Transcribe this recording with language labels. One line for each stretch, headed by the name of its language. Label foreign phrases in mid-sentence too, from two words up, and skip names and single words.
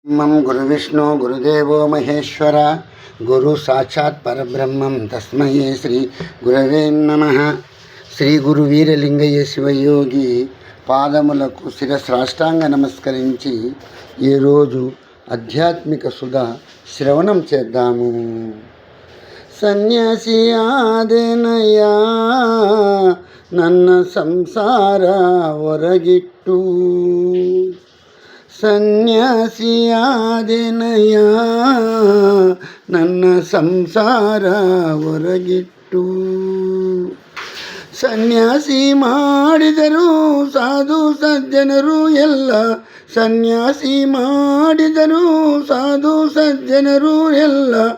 Sanskrit: मम गुरुविष्णु गुरुदेवो महेश्वर गुरु साक्षात् परब्रह्मं तस्मै श्री गुरवे नमः.
Telugu: శ్రీ గురు వీరలింగయ్య శివయోగి పాదములకు శిరస్రాష్టాంగ నమస్కరించి ఈరోజు ఆధ్యాత్మిక సుధ శ్రవణం చేద్దాము.
Kannada: ಸನ್ಯಾಸಿ ಆದೆನಯ್ಯಾ ನನ್ನ ಸಂಸಾರ ಹೊರಗಿಟ್ಟು, ಸನ್ಯಾಸಿಯಾದೆನಯ್ಯ ನನ್ನ ಸಂಸಾರ ಹೊರಗಿಟ್ಟು. ಸನ್ಯಾಸಿ ಮಾಡಿದರು ಸಾಧು ಸಜ್ಜನರು ಎಲ್ಲ, ಸನ್ಯಾಸಿ ಮಾಡಿದರು ಸಾಧು ಸಜ್ಜನರು ಎಲ್ಲ.